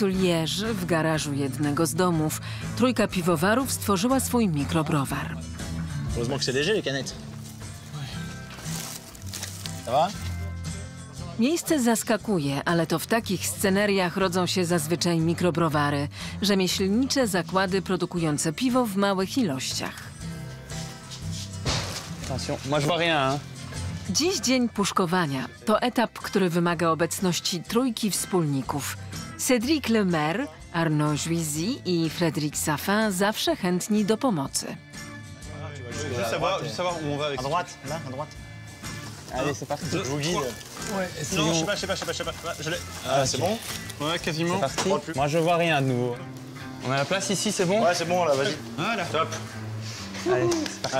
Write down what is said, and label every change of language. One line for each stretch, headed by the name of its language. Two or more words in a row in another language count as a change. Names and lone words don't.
Polish: Liège, w garażu jednego z domów, trójka piwowarów stworzyła swój mikrobrowar.
French: Heureusement que c'est léger, les canettes. Ça va?
Polish: Miejsce zaskakuje, ale to w takich sceneriach rodzą się zazwyczaj mikrobrowary, rzemieślnicze zakłady produkujące piwo w małych ilościach.
French: Attention, moi je vois rien, hein.
Polish: Dziś dzień puszkowania. To etap, który wymaga obecności trójki wspólników. Cédric Lemaire, Arnaud Juisy i Frédéric Saffin zawsze chętni do pomocy.
French: Juste savoir où on va avec À droite, là, à droite. Allez, c'est parti. Je vous guide. Ouais, non, je sais pas. Je l'ai. Ah, c'est bon? Ouais, quasiment. C'est parti. Moi, je vois rien de nouveau. On a la place ici, c'est bon? Ouais, c'est bon, là, vas-y. Voilà. Top. Allez, c'est parti.